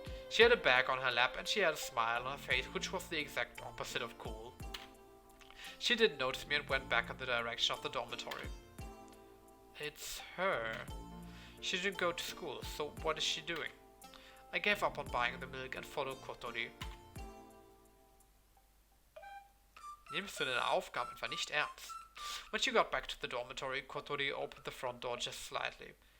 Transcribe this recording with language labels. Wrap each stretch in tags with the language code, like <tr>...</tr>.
<en>She had a bag on her lap and she had a smile on her face, which was the exact opposite of cool. She didn't notice me and went back in the direction of the dormitory. It's her. She didn't go to school, so what is she doing? I gave up on buying the milk and followed Kotori.</en> <de>Nimmst du deine Aufgabe einfach nicht ernst?</de> <en>When she got back to the dormitory, Kotori opened the front door just slightly.</en>